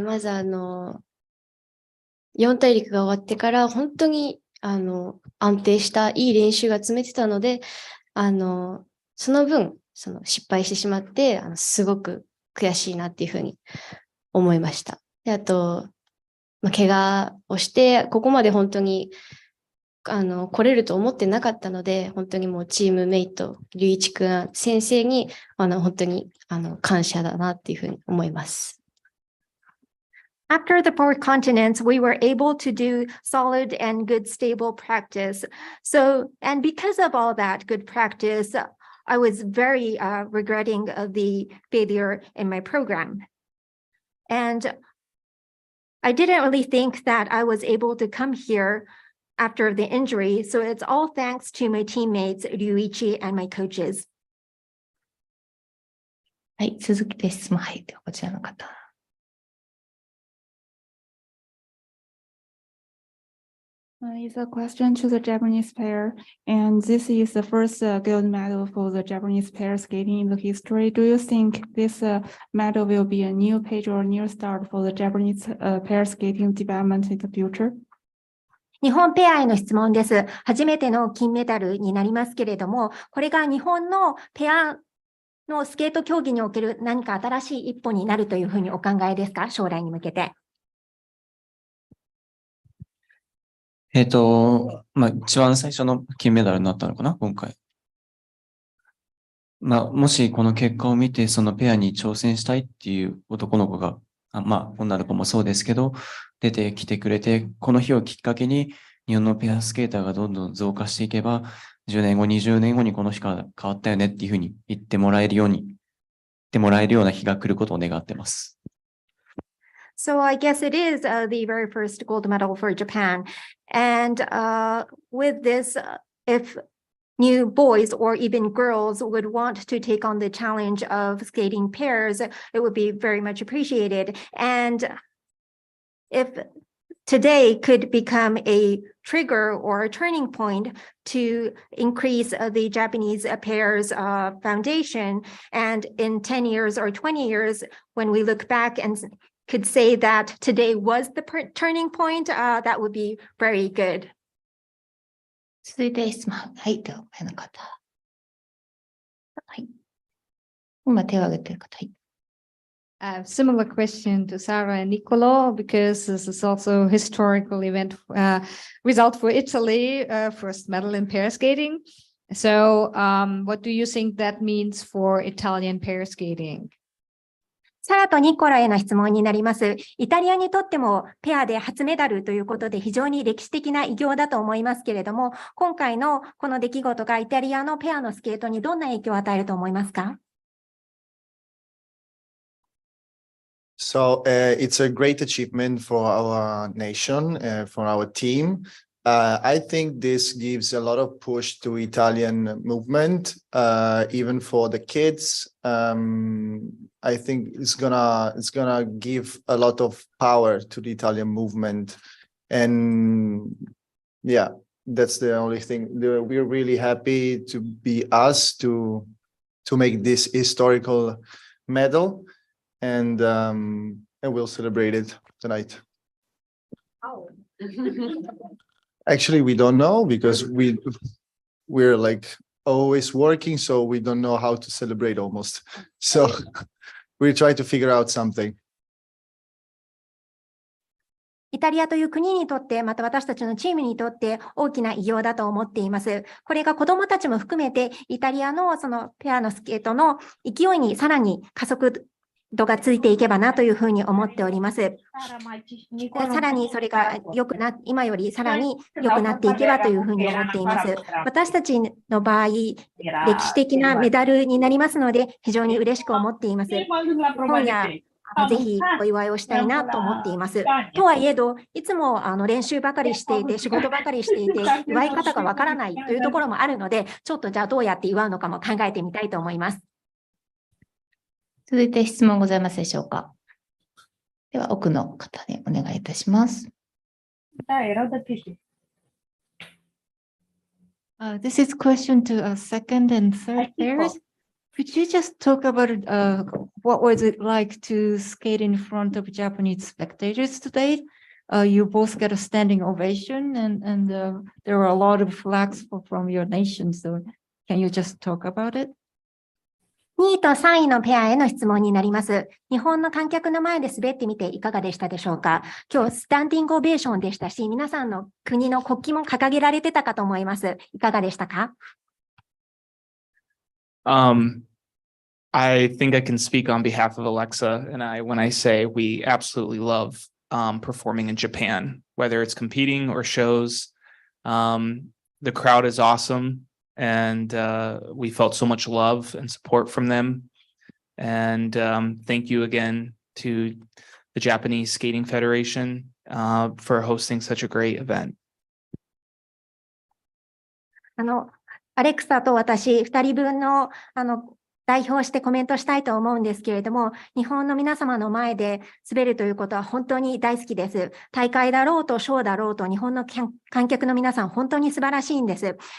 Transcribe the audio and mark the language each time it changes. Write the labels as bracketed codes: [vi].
[ja] まず4大陸が終わってから本当に安定したいい練習が積めてたので、その分、失敗してしまって、すごく悔しいなっていうふうに思いました。で、あと、怪我をして、ここまで本当に、来れると思ってなかったので、本当にもうチームメイト、隆一くん先生に、本当に、感謝だなっていうふうに思います。 [en] After the 4 continents, we were able to do solid and good, stable practice. So, and because of all that good practice, I was very regretting the failure in my program. And I didn't really think that I was able to come here after the injury. So it's all thanks to my teammates, Ryuichi and my coaches. [ja] はい、続きで質問入ってこちらの方。 [en] It's a question to the Japanese pair, and this is the first gold medal for the Japanese pair skating in the history. Do you think this medal will be a new page or a new start for the Japanese pair skating development in the future? [ja] 日本ペアへの質問です。初めての金メダルになりますけれども、これが日本のペアのスケート競技における何か新しい一歩になるというふうにお考えですか？将来に向けて。一番最初の金メダルになったのかな、今回。もしこの結果を見て、そのペアに挑戦したいっていう男の子が、女の子もそうですけど、出てきてくれて、この日をきっかけに、日本のペアスケーターがどんどん増加していけば、10年後、20年後にこの日から変わったよねっていうふうに言ってもらえるような日が来ることを願ってます。 [en] So I guess it is the very first gold medal for Japan. And with this, if new boys or even girls would want to take on the challenge of skating pairs, it would be very much appreciated. And if today could become a trigger or a turning point to increase the Japanese pairs foundation, and in 10 years or 20 years, when we look back and could say that today was the turning point, that would be very good. [ja] 続いて質問。はい、では前の方。はい。今手を挙げている方。はい。 [en] Similar question to Sarah and Nicolo, because this is also a historical event result for Italy, first medal in pair skating. So what do you think that means for Italian pair skating? [ja] サラとニコラへの質問になります。イタリアにとってもペアで初メダルということで非常に歴史的な偉業だと思いますけれども、今回のこの出来事がイタリアのペアのスケートにどんな影響を与えると思いますか？ [en] So it's a great achievement for our nation, for our team. I think this gives a lot of push to Italian movement, even for the kids. I think it's gonna give a lot of power to the Italian movement, and yeah, that's the only thing. We're really happy to be us to make this historical medal, and we'll celebrate it tonight. Oh. Actually, we don't know because we're like always working, so we don't know how to celebrate almost. So we try to figure out something. [ja] イタリアという国にとって、また私たちのチームにとって大きな偉業だと思っています。これが子どもたちも含めて、イタリアのそのペアのスケートの勢いにさらに加速度がついていけばなというふうに思っております。さらにそれが今よりさらに良くなっていけばというふうに思っています。私たちの場合、歴史的なメダルになりますので、非常に嬉しく思っています。今夜、ぜひお祝いをしたいなと思っています。とはいえど、いつも練習ばかりしていて、仕事ばかりしていて、祝い方がわからないというところもあるので、ちょっとじゃあどうやって祝うのかも考えてみたいと思います。続いて質問ございますでしょうか。では、奥の方にお願いいたします。 [en] This is question to second and third pairs. Could you just talk about what was it like to skate in front of Japanese spectators today? You both got a standing ovation, and there were a lot of flags from your nation. So can you just talk about it? [ja] 2位と3位のペアへの質問になります。日本の観客の前で滑ってみていかがでしたでしょうか。今日スタンディングオベーションでしたし、皆さんの国の国旗も掲げられてたかと思います。いかがでしたか？ [en] I think I can speak on behalf of Alexa and I when I say we absolutely love performing in Japan, whether it's competing or shows. The crowd is awesome. And we felt so much love and support from them. And thank you again to the Japanese Skating Federation for hosting such a great event. [ja] アレクサと私、2人分の代表してコメントしたいと思うんですけれども、日本の皆様の前で滑るということは本当に大好きです。大会だろうとショーだろうと、日本の観客の皆さん、本当に素晴らしいんです。